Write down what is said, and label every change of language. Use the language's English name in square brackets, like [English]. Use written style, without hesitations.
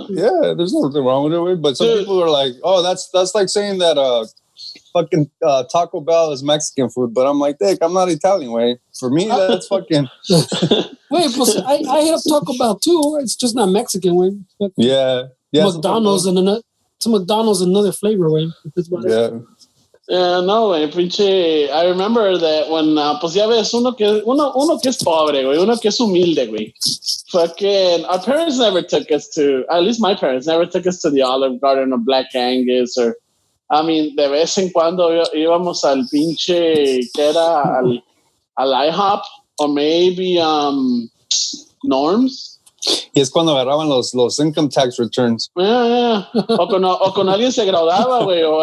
[English] Yeah, there's nothing wrong with it. But some people are like, oh, that's like saying that fucking Taco Bell is Mexican food. But I'm like, Dick, I'm not Italian, way. For me, that's fucking. Wait, plus I hit up Taco Bell too. It's just not Mexican way. Yeah. McDonald's it's McDonald's another flavor way. Yeah. [Spanish] Yeah, no, güey, pinche. [English] I remember that when, [Spanish] pues ya ves, uno que es pobre, güey, uno que es humilde, güey. [English] Fucking, our parents never took us to, at least my parents never took us to the Olive Garden or Black Angus or, I mean, [Spanish] de vez en cuando íbamos al pinche, que era al IHOP [English] or maybe Norm's. [Spanish] Y es cuando agarraban los [English] income tax returns. Yeah. [Spanish] O con alguien se graduaba, güey.